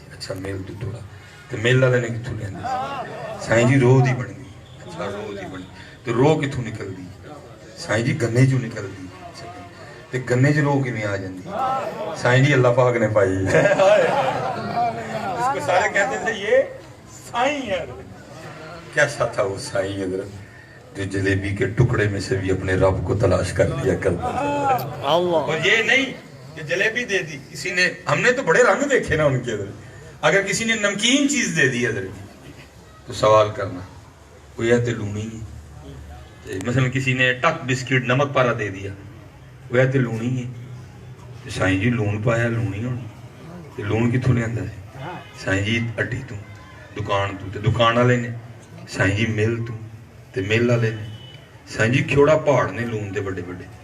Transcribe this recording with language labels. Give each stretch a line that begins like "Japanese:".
Punjabi: اچھا میل تو توڑا, تو میل والے نے کتوں لیا, سائیں جی رو دی بن گئی. اچھا رو دی بن گئی, تو رو کتوں نکل دی, سائیں جی گنے چوں نکل دی. تو گنے چ رو کیویں آ جاندی, سائیں جی اللہ پاک نے پائی.
Urdu: اس کو سارے کہتے تھے یہ سائیں ہے. کیسا تھا وہ سائیں حضرت, جو جلیبی کے ٹکڑے میں سے بھی اپنے رب کو تلاش کر لیا کرتا تھا. اور یہ نہیں کہ جلیبی دے دی کسی نے, ہم نے تو بڑے رنگ دیکھے نا ان کے اندر. اگر کسی نے نمکین چیز دے دی حضرت تو سوال کرنا, کوئی ہے تو لونی ہے. مثلا کسی نے ٹک بسکٹ نمک پارا دے دیا, وہ ہے تو لونی ہے.
Punjabi: سائیں جی لون پایا لونی ہونی, تو لون کتوں لیا, سائیں جی اڈی تو دکان تو, تے دکان والے نے سائیں جی مل تو, تے مل والے نے سائیں جی کھوڑا پہاڑ نے لون تے بڑے بڑے.